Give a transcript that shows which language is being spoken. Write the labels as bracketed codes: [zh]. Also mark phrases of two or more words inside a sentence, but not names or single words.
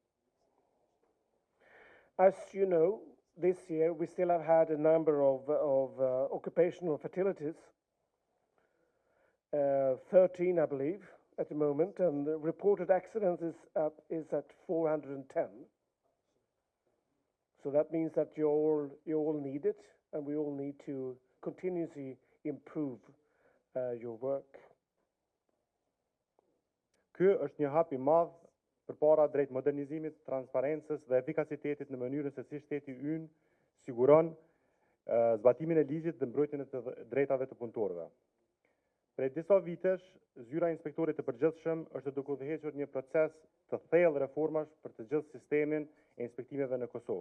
[en] As you know, this year we still have had a number of occupational fatalities, 13 I believe at the moment, and the reported accidents is at 410. So that means that you all need it, and we all need to continuously improve your work. [sq] Ky është një hap I madh përpara drejt modernizimit, transparencës dhe efikasitetit në mënyrën se si shteti ynë siguron zbatimin e ligjit dhe mbrojtjen e të drejtave të punëtorëve. Prej disa vitesh, zyra e inspektorit të përgjithshëm është duke udhëhequr një proces të thellë reformash për të gjithë sistemin e inspektimeve në Kosovë.